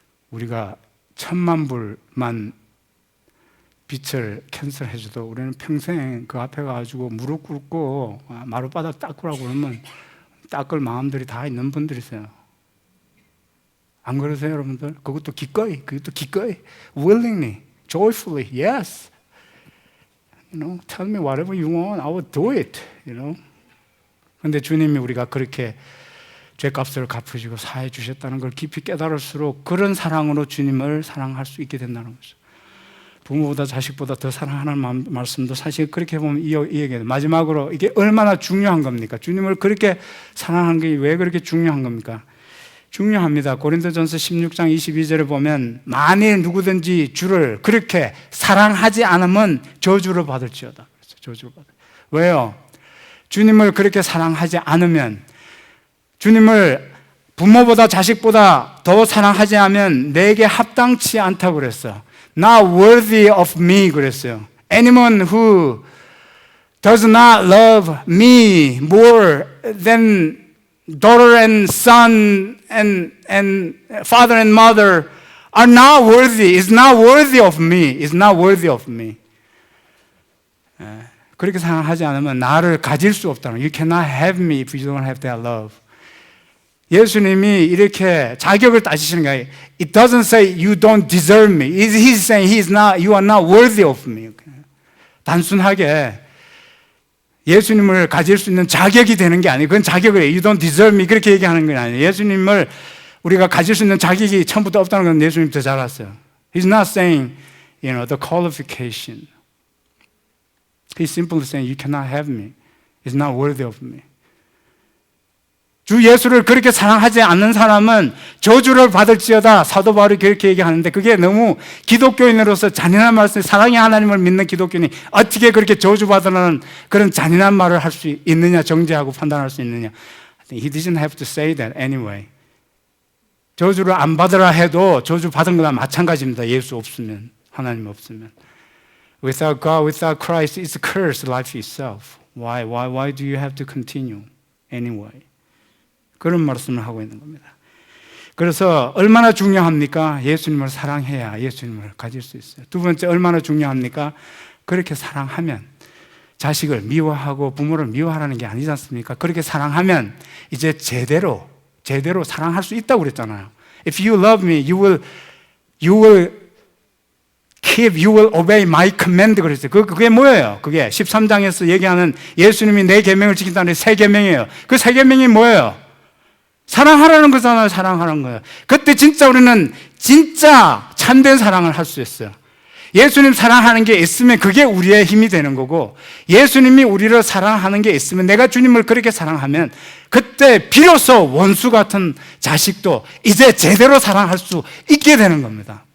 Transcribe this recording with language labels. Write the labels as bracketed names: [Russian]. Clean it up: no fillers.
[Korean] 우리가 1000만 불만 빚을 캔슬해줘도 우리는 평생 그 앞에 가지고 무릎 꿇고 마룻바닥 닦으라고 그러면 닦을 마음들이 다 있는 분들이세요. 안 그러세요, 여러분들? 그것도 기꺼이, [English] willingly, joyfully, yes. Tell me whatever you want, I will do it. [Korean] 근데 주님이 우리가 그렇게 죄값을 갚으시고 사해 주셨다는 걸 깊이 깨달을수록 그런 사랑으로 주님을 사랑할 수 있게 된다는 거죠. 부모보다 자식보다 더 사랑하는 말씀도 사실 그렇게 보면 이 얘기예요. 마지막으로 이게 얼마나 중요한 겁니까? 주님을 그렇게 사랑하는 게 왜 그렇게 중요한 겁니까? 중요합니다. 고린도전서 16장 22절에 보면 만일 누구든지 주를 그렇게 사랑하지 않으면 저주를 받을지어다. 저주를 받을. 왜요? 주님을 그렇게 사랑하지 않으면 주님을 부모보다 자식보다 더 사랑하지 않으면 내게 합당치 않다고 그랬어요. [English] Not worthy of me [Korean] 그랬어요. [English] Anyone who does not love me more than daughter and son and father and mother are not worthy. Is not worthy of me. Is not worthy of me. [Korean] 그렇게 생각하지 않으면 나를 가질 수 없다는. [English] You cannot have me if you don't have that love. [Korean] 예수님이 이렇게 자격을 따지시는 거예요. [English] It doesn't say you don't deserve me. He's saying you are not worthy of me. [Korean] 단순하게 예수님을 가질 수 있는 자격이 되는 게 아니에요. 그건 자격을 [English] You don't deserve me [Korean] 그렇게 얘기하는 건 아니에요. 예수님을 우리가 가질 수 있는 자격이 처음부터 없다는 건 예수님 더 잘 알았어요. [English] He's not saying, the qualification. He's simply saying you cannot have me. It's not worthy of me. [Korean] 주 예수를 그렇게 사랑하지 않는 사람은 저주를 받을지어다. 사도 바울이 그렇게 얘기하는데 그게 너무 기독교인으로서 잔인한 말씀, 사랑의 하나님을 믿는 기독교인이 어떻게 그렇게 저주받으라는 그런 잔인한 말을 할 수 있느냐, 정죄하고 판단할 수 있느냐. [English] He didn't have to say that anyway. [Korean] 저주를 안 받으라 해도 저주 받은 거나 마찬가지입니다. 예수 없으면, 하나님 없으면. [English] Without God, without Christ, it's a curse, life itself. Why do you have to continue anyway? [Korean] 그런 말씀을 하고 있는 겁니다. 그래서 얼마나 중요합니까? 예수님을 사랑해야 예수님을 가질 수 있어요. 두 번째, 얼마나 중요합니까? 그렇게 사랑하면 자식을 미워하고 부모를 미워하라는 게 아니지 않습니까? 그렇게 사랑하면 이제 제대로 사랑할 수 있다고 그랬잖아요. [English] If you love me, you will obey my command [Korean] 그랬어요. 그게 뭐예요? 그게 13장에서 얘기하는 예수님이 내 계명을 지킨다는 세 계명이에요. 그 세 계명이 뭐예요? 사랑하라는 거잖아요. 사랑하는 거예요. 그때 진짜 우리는 진짜 참된 사랑을 할 수 있어요. 예수님 사랑하는 게 있으면 그게 우리의 힘이 되는 거고, 예수님이 우리를 사랑하는 게 있으면, 내가 주님을 그렇게 사랑하면 그때 비로소 원수 같은 자식도 이제 제대로 사랑할 수 있게 되는 겁니다.